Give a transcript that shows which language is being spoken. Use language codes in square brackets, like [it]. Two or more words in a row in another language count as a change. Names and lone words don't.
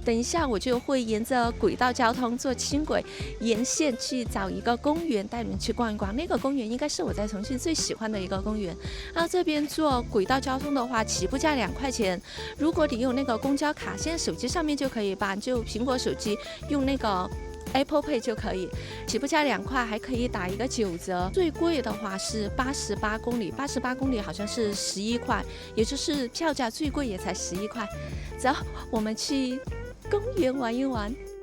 [zh] 等一下我就會沿着軌道交通坐輕軌沿線去找一個公園，帶你們去逛一逛。那個公園應該是我在重慶最喜歡的一個公園。然後這邊坐軌道交通的話，起步價2塊錢。如果你有那個公交卡，現在手機上面就可以辦，就蘋果手機用那個 Apple Pay 就可以，起步價2塊，還可以打一個9折。最貴的話是88公里，88公里好像是11塊，也就是票價最貴也才11塊。走，我們去公園玩一玩。